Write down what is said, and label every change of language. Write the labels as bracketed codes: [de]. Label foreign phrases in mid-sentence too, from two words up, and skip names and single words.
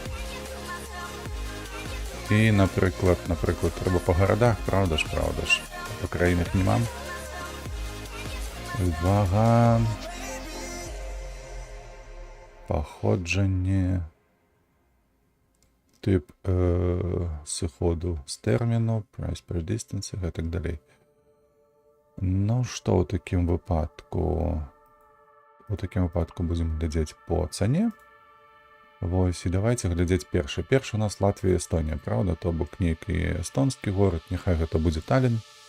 [be] І, напрыклад, трэба па гарадах, правда ж. Па краінах не мам. Вага. Паходжанне. Тып сыходу з тэрміну, [en] price per distance [be] і гэтак далей. Ну, што ў такім выпадку? У такім выпадку будзем глядзець по цане. Вось, і давайте глядзець першы. Першы у нас Латвія, Эстонія, правда? То бок нейкі эстонскі горад, няхай гэта будзе Таллін.